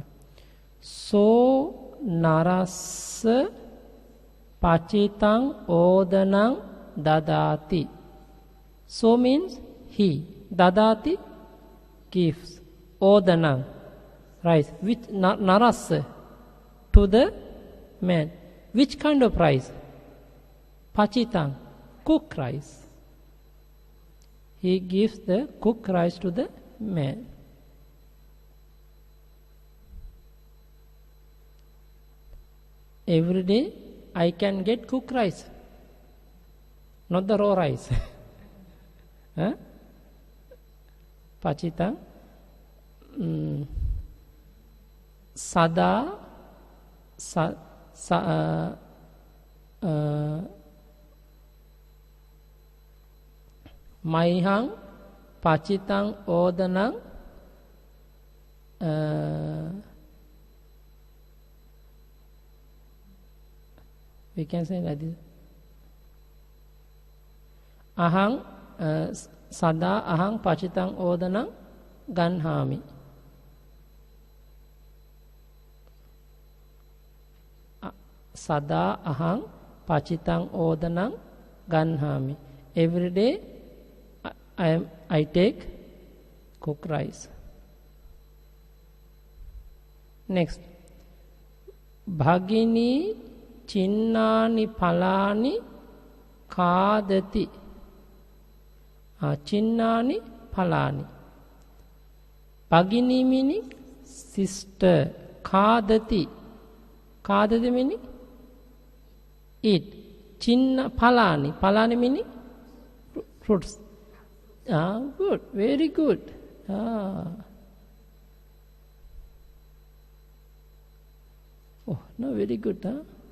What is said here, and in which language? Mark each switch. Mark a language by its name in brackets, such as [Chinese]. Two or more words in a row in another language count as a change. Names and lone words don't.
[Pali] So narassa pachitang odanang dadati. [English] So means he. Dadati, gives. Odanang, rice. Which narassa, to the man. Which kind of rice? Pachitang, cooked rice. He gives the cooked rice to the man. Every day I can get cooked rice, not the raw rice. [Pali] Pachitang, sada, maihang pachitang odanang [English] we can say like this. [Pali] Ahang sada ahang pachitang odanang ganhami. Sada ahang pachitang odanang ganhami. [English] Every day I take cooked rice. Next, [Pali] bhagini chinnani phalani kadati. Chinnani phalani. [English] Bhagini meaning sister. Kadati. Kadati meaning eat. [Pali] Chinna phalani. [English] Phalani meaning fruits. Good, very good. Oh, no, very good, huh?